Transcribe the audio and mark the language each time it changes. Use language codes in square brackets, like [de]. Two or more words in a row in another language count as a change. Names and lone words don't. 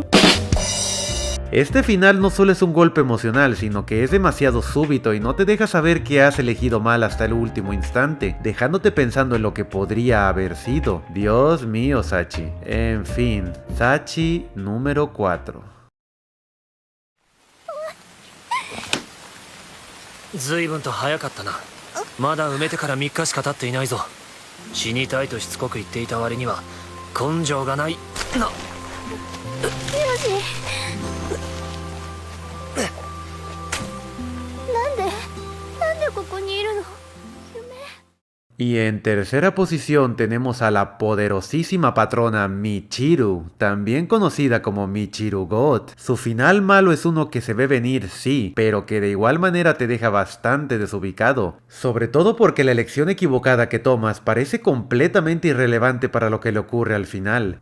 [es] Este final no solo es un golpe emocional, sino que es demasiado súbito y no te deja saber que has elegido mal hasta el último instante, dejándote pensando en lo que podría haber sido. Dios mío, Sachi. En fin, Sachi número 4. [ja] 随分と早かったな。まだ埋めてから3日しか経っていないぞ。死にたいとしつこく言っていた割には根性がないな。なんでここにいるの？ [es] Y en tercera posición tenemos a la poderosísima patrona Michiru, también conocida como Michiru God. Su final malo es uno que se ve venir, sí, pero que de igual manera te deja bastante desubicado. Sobre todo porque la elección equivocada que tomas parece completamente irrelevante para lo que le ocurre al final.